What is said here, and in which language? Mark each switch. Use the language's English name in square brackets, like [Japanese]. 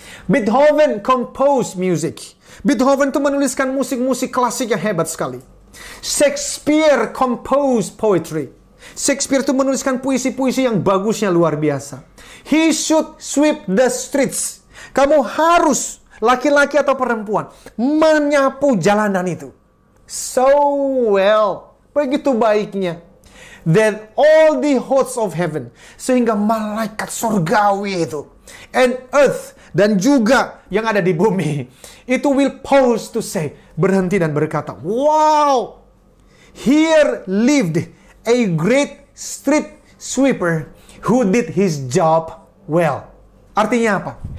[English] Beethoven composed music. [Indonesian] Beethoven itu menuliskan musik-musik klasik yang hebat sekali. [English] Shakespeare composed poetry. [Indonesian] Shakespeare itu menuliskan puisi-puisi yang bagusnya luar biasa. [English] He should sweep the streets. [Indonesian] Kamu harus, laki-laki atau perempuan, menyapu jalanan itu. [English] So well, [Indonesian] begitu baiknya, [English] that all the hosts of heaven, [Indonesian] sehingga malaikat surgawi itu, [English] and earth, [Indonesian] dan juga yang ada di bumi, itu [English] will pause to say, [Indonesian] berhenti dan berkata, [English] wow, here lived a great street sweeper who did his job well. [Indonesian] Artinya apa?